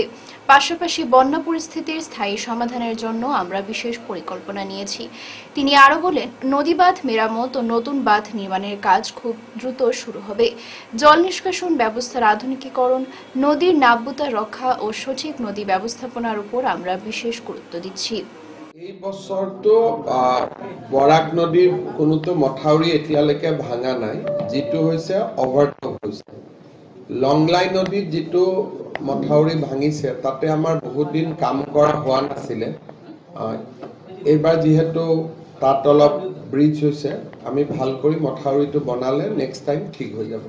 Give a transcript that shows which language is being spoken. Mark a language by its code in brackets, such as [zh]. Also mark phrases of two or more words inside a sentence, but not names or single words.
[bn] পাশাপাশি বন্যা পরিস্থিতির স্থায়ী সমাধানের জন্য আমরা বিশেষ পরিকল্পনা নিয়েছি। তিনি আরও বলেন, নদী বাঁধ মেরামত ও নতুন বাঁধ নির্মাণের কাজ খুব দ্রুত শুরু হবে। জল নিষ্কাশন ব্যবস্থার আধুনিকীকরণ, নদীর নাব্যতা রক্ষা ও সঠিক নদী ব্যবস্থাপনার উপর আমরা বিশেষ গুরুত্ব দিচ্ছি। [as] এই বছৰটো বৰাক নদীৰ কোনোটো মথাউৰি এতিয়ালৈকে ভাঙা নাই, যিটো হৈছে অভাৰটপ হৈছে। লংলাই নদীত যিটো মথাউৰি ভাঙিছে তাতে আমাৰ বহুত দিন কাম কৰা হোৱা নাছিলে। এইবাৰ যিহেতু তাত অলপ ব্ৰিজ হৈছে, আমি ভাল কৰি মথাউৰিটো বনালে [en] next time [as] ঠিক হৈ যাব।